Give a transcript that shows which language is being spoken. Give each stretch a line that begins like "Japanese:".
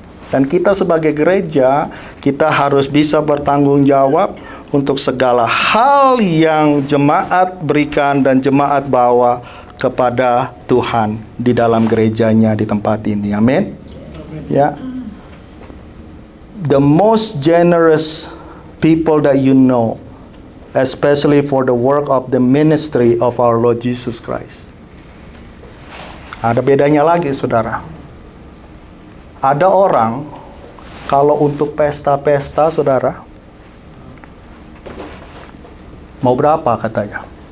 Indonesian: Dan kita sebagai gereja, kita harus bisa bertanggung jawab untuk segala hal yang jemaat berikan dan jemaat bawa kepada Tuhan di dalam gerejanya di tempat ini. Amin. Ya.
English: The most generous people that you know, especially for the work of the ministry of our Lord Jesus Christ.
Indonesian: Ada bedanya lagi, saudara. Ada orang kalau untuk pesta-pesta, saudara, mau berapa katanya?